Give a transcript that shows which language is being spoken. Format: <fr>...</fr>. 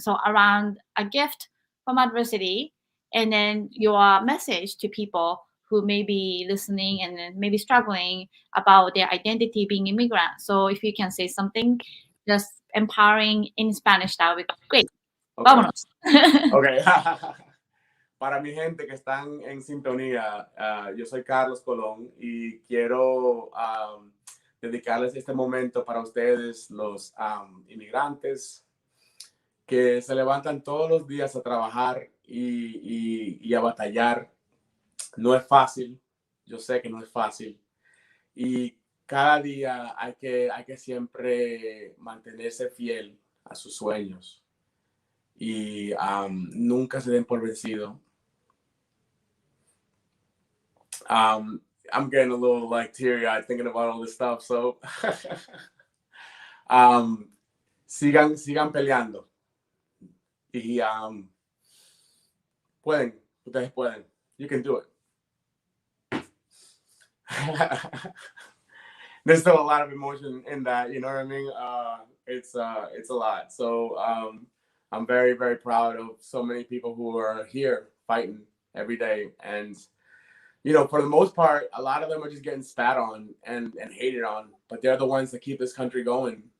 <en>So around a gift from adversity, and then your message to people who may be listening and then maybe struggling about their identity being immigrant. So if you can say something just empowering in Spanish, that would be great. Okay.</en> <es>Vámonos.</es> <en>Okay.</en> <es>Para mi gente que están en sintonía, yo soy Carlos Colón y quiero dedicarles este momento para ustedes, los inmigrantes que se levantan todos los días a trabajar y a batallar. No es fácil, yo sé que no es fácil. Y cada día hay que siempre mantenerse fiel a sus sueños y nunca se den por vencido.</es> <en>I'm getting a little like teary-eyed thinking about all this stuff.</en> <es>So, sigan peleando y ustedes pueden.</es> <en>You can do it. There's still a lot of emotion in that, you know what I mean? It's a lot. So I'm very, very proud of so many people who are here fighting every day. And you know, for the most part, a lot of them are just getting spat on and hated on, but they're the ones that keep this country going.</en>